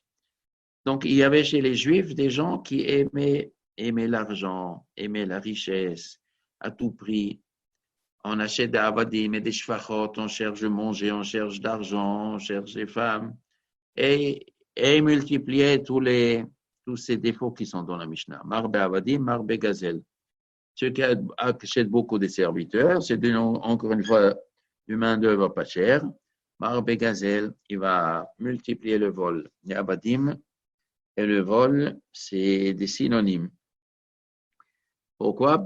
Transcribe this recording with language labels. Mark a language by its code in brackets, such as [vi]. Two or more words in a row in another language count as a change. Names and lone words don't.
[fr] Donc, il y avait chez les Juifs des gens qui aimaient l'argent, aimaient la richesse à tout prix. On achète des avadim et des shfachot, on cherche de manger, on cherche d'argent, on cherche des femmes. Et multiplier tous ces défauts qui sont dans la Mishnah. [he] מרבה עבדים, מרבה גזל. [fr] Ceux qui achètent beaucoup de serviteurs, c'est encore une fois une main-d'œuvre pas chère. [he] מרבה גזל, [fr] il va multiplier le vol. Les avadim et le vol, c'est des synonymes. Pourquoi?